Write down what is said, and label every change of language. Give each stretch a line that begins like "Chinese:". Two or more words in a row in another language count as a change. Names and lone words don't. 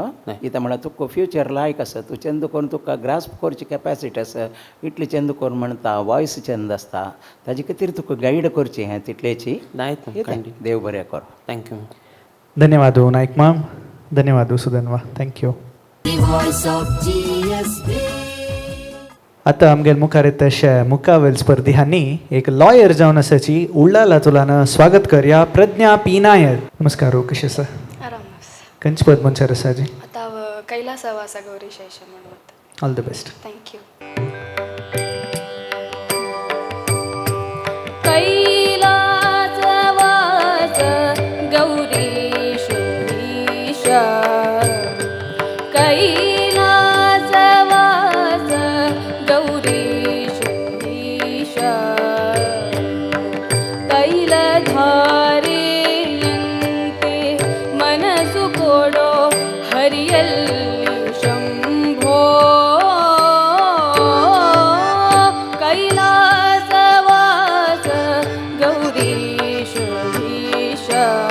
Konkani: इता म्हळ्यार तुका फ्युचर लायक आसा तूं चंद करून तुका ग्रास्प करची कॅपॅसिटी आसा इतली चंद करून म्हणटा वॉयस चंद आसता ताजे खातीर तुका गायड करची हें तितलेची देव बरें करो.
English: thank you.
Konkani: धन्यवाद नायक माम. धन्यवाद सुदनवा.
English: thank you. The voice of GSB.
Konkani: आतां आमगेर मुखार येता मुकावेल स्पर्धी एक लॉयर जावन आसाची उल्ला तुलानं स्वागत करया प्रज्ञा पी नायर. नमस्कार कशें आसा? आराम. खंयचे पद मनशार आसा जी? आता कैलासवासा गौरी शैशव म्हणून.
English: all the best. thank you.
Kannada: ಕೈಲಾಸವಾಸ ಗೌರೀಶ ಈಶ. ಕೈಲಾಸವಾಸ ಗೌರೀಶ ಈಶ. ತೈಲಧಾರೆಯಂತೆ ಮನಸು ಕೊಡೋ ಹರಿಯಲ್ಲಿ ಶಂಭೋ. ಕೈಲಾಸವಾಸ ಗೌರೀಶ ಈಶ.